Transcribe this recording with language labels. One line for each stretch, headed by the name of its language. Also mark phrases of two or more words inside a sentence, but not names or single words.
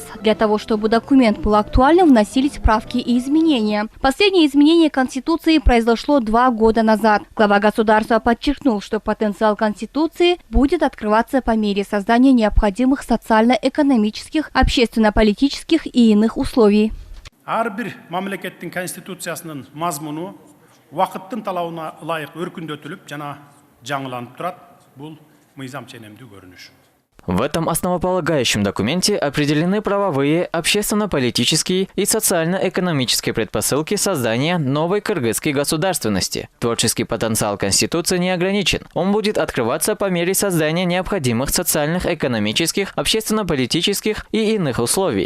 Russian: Для того, чтобы документ был актуальным, вносились правки и изменения. Последнее изменение Конституции произошло 2 года назад. Глава государства подчеркнул, что потенциал Конституции будет открываться по мере создания необходимых социально-экономических, общественно-политических и иных условий.
Kyrgyz: Ар бир мамлекеттин конституциясынын мазмуну убакыттын талабына ылайык өркүндөтүлүп жана жаңыланып турат. Бул мыйзам ченемдүү көрүнүш.
Russian: В этом основополагающем документе определены правовые, общественно-политические и социально-экономические предпосылки создания новой кыргызской государственности. Творческий потенциал Конституции не ограничен. Он будет открываться по мере создания необходимых социальных, экономических, общественно-политических и иных условий.